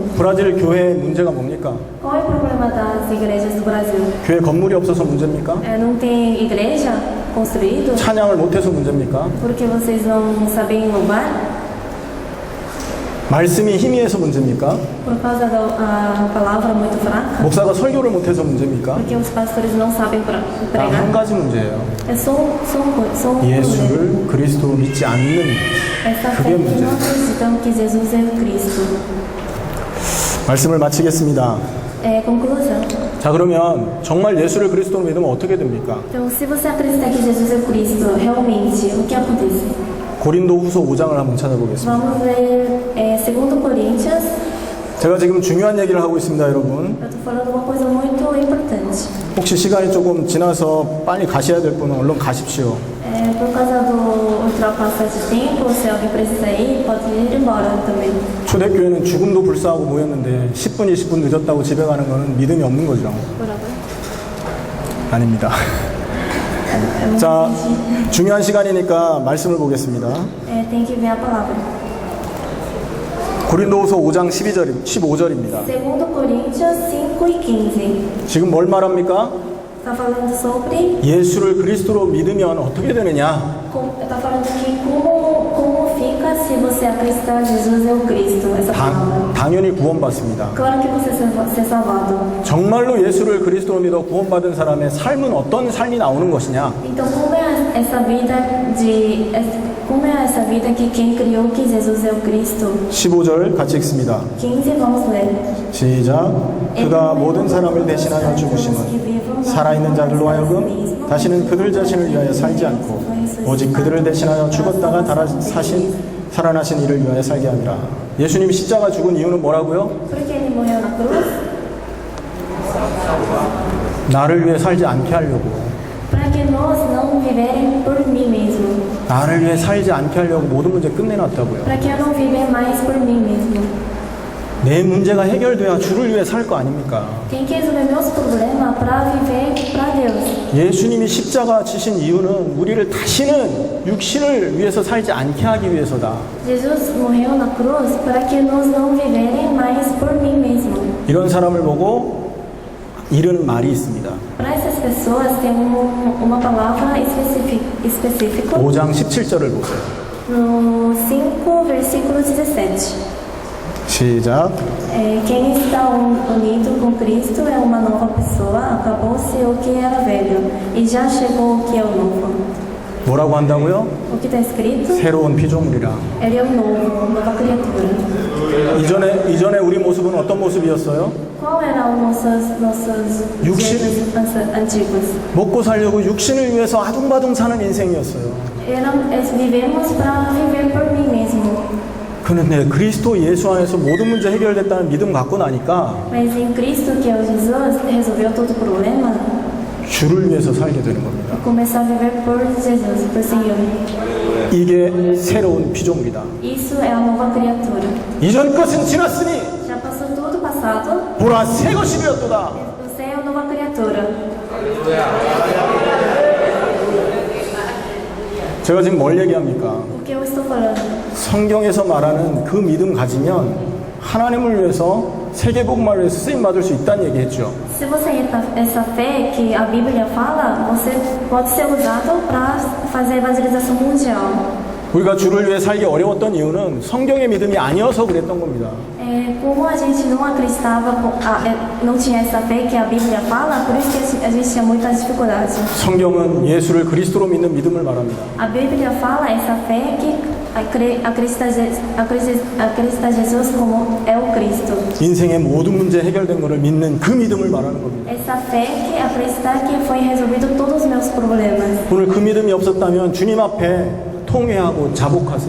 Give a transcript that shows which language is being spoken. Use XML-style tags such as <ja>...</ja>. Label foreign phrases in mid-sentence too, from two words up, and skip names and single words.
<ko>브라질 교회의 문제가 뭡니까?</ko> <pt>Qual é o problema das igrejas do Brasil?</pt> <ko>교회 건물이 없어서 문제입니까?</ko> <pt>Não tem igreja construída?</pt> <ko>찬양을 못해서 문제입니까?</ko> <pt>Porque vocês não sabem louvar?</pt> <ko>말씀이 희미해서 문제입니까?</ko> <pt>Por causa da palavra muito fraca?</pt> <ko>목사가 설교를 못해서 문제입니까?</ko> <pt>Porque os pastores não sabem</pt> <ko>딱 한</ko> <pt>pregar?</pt> <ko>가지 문제예요.</ko> <pt>É só um problema.</pt> <ko>예수를 그리스도로 믿지 않는</ko> <pt>Essa fé</pt> <ko>그게</ko> <pt>que</pt> <ko>문제예요.</ko> <pt>não acreditam que Jesus é o Cristo.</pt> <ko>말씀을 마치겠습니다.</ko> <pt>Conclusão.</pt> <ko>자, 그러면 정말 예수를 그리스도로 믿으면 어떻게 됩니까?</ko> <pt>Então, se você acreditar que Jesus é o Cristo, realmente, o que acontece?</pt> <ko>고린도후서 5장을 한번 찾아보겠습니다.</ko> <pt>Vamos ler 2 Coríntios.</pt> <ko>제가 지금 중요한 얘기를 하고 있습니다, 여러분.</ko> <pt>Eu estou falando uma coisa muito importante.</pt> <ko>혹시 시간이 조금 지나서 빨리 가셔야 될 분은 얼른 가십시오.</ko> <pt>Por causa do ultrapassar de tempo, se alguém precisa ir, pode ir embora também.</pt> <ko>초대교회는 죽음도 불사하고 모였는데 10분, 20분 늦었다고 집에 가는 거는 믿음이 없는 거죠. 뭐라고요? 아닙니다. 자, 중요한 시간이니까 말씀을 보겠습니다.</ko> <pt>Tem que ver a palavra.</pt> <ko>고린도후서 5장 15절입니다.</ko> <pt>2 Coríntios 5:15.</pt> <ko>지금 뭘 말합니까?</ko> <pt>Está falando sobre.</pt> <ko>예수를 그리스도로 믿으면 어떻게 되느냐?</ko> <pt>Está falando que como fica se você acreditar Jesus é o Cristo. Essa palavra.</pt> <ko>당연히 구원받습니다.</ko> <pt>Claro que você ser salvado.</pt> <ko>정말로 예수를 그리스도로 믿어 구원받은 사람의 삶은 어떤 삶이 나오는 것이냐?</ko> <pt>Então como é essa vida que quem criou que Jesus é o Cristo?</pt> <ko>15절 같이 읽습니다.</ko> <pt>15 vamos ler.</pt> <ko>시작. 그가 모든 사람을 대신하여 죽으심은 살아있는 자들로 하여금 다시는 그들 자신을 위하여 살지 않고 오직 그들을 대신하여 죽었다가 살아나신 이를 위하여 살게 하니라. 예수님이 십자가 죽은 이유는 뭐라고요?</ko> <pt>Por que ele morreu na cruz?</pt> <ko>나를 위해 살지 않게 하려고.</ko> <pt>Para que nós não viverem por mim mesmo.</pt> <ko>나를 위해 살지 않게 하려고 모든 문제 끝내놨다고요.</ko> <pt>Para que eu não viver mais por mim mesmo.</pt> <ko>내 문제가 해결돼야 주를 위해 살 거 아닙니까?</ko> <pt>Tem que resolver meus problemas para viver para Deus.</pt> <ko>예수님이 십자가 지신 이유는 우리를 다시는 육신을 위해서 살지 않게 하기 위해서다.</ko> <pt>Jesus morreu na cruz para que nós não viverem mais por mim mesmo.</pt> <ko>이런 사람을 보고 이르는 말이 있습니다.</ko> <pt>Para essas pessoas tem uma palavra específica</pt> <ko>5장 17절을 보세요.</ko> <pt>no 5 versículo 17.</pt> <ko>시작.</ko> <pt>Quem está unido com Cristo é uma nova pessoa, acabou-se o que era velho e já chegou o que é o novo.</pt> <ko>뭐라고 한다고요?</ko> <pt>O que está escrito?</pt> <ko>새로운 피조물이라.</ko> <pt>Ele é o novo, nova criatura.</pt> <ko>이전에 우리 모습은 어떤 모습이었어요?</ko> <pt>Qual eram nossos</pt> <ko>육신.</ko> <pt>dias antigos?</pt> <ko>먹고 살려고 육신을 위해서 아둥바둥 사는 인생이었어요.</ko> <pt>Vivemos para viver por mim mesmo.</pt> <ko>그런데 그리스도 예수 안에서 모든 문제 해결됐다는 믿음 갖고 나니까</ko> <pt>Mas em Cristo, que é o Jesus, resolveu todo o problema.</pt> <ko>주를 위해서 살게 되는 겁니다.</ko> <pt>Começar a viver por Jesus, por Senhor.</pt> <ko>이게 새로운 피조물이다.</ko> <pt>Isso é a nova criatura.</pt> <ko>이전 것은 지났으니</ko> <pt>Já passou tudo passado.</pt> <ko>보라 새 것이 되었도다.</ko> <pt>Você é a nova criatura.</pt> <ko>제가 지금 뭘 얘기합니까?</ko> <pt>O que eu estou falando?</pt> <ko>성경에서 말하는 그 믿음 가지면 하나님을 위해서 세계복음화를 위해서 쓰임 받을 수 있다는 얘기했죠.</ko> <pt>Se você tem essa fé que a Bíblia fala, você pode ser usado para fazer evangelização mundial.</pt> <ko>우리가 주를 위해 살기 어려웠던 이유는 성경의 믿음이 아니어서 그랬던 겁니다.</ko> <pt>Como a gente não acreditava, não tinha essa fé que a Bíblia fala, por isso que a gente tinha muitas dificuldades.</pt> <ko>성경은 예수를 그리스도로 믿는 믿음을 말합니다.</ko> <pt>A Bíblia fala essa fé que acredita Jesus como é o Cristo.</pt> <ko>인생의 모든 문제 해결된 것을 믿는 그 믿음을 말하는 겁니다.</ko> <pt>Essa fé que acreditar que foi resolvido todos os meus problemas.</pt> <ko>오늘 그 믿음이 없었다면 주님 앞에 통회하고 자복하세요.</ko>